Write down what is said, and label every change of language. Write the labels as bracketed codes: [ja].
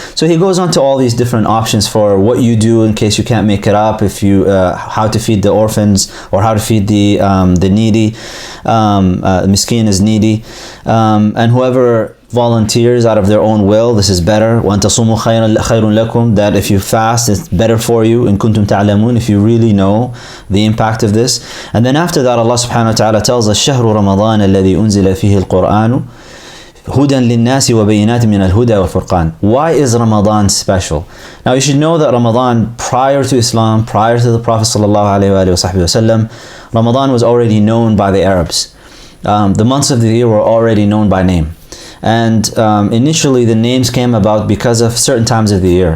[en] So He goes on to all these different options for what you do in case you can't make it up, if you how to feed the orphans or how to feed the needy. Miskeen is needy, and whoever volunteers out of their own will, this is better. [ar] وَأَن تَصُومُوا خَيْرٌ لَكُمْ. [en] That if you fast, it's better for you. [ar] إِن كُنتُمْ تَعْلَمُونَ. [en] If you really know the impact of this. And then after that, Allah subhanahu wa ta'ala tells us [ar] شهر رمضان الذي أنزل فيه القرآن هدى للناس وبينات من الهدى والفرقان. [en] Why is Ramadan special? Now you should know that Ramadan, prior to Islam, prior to the Prophet sallallahu alaihi wasallam, Ramadan was already known by the Arabs. The months of the year were already known by name. And initially the names came about because of certain times of the year.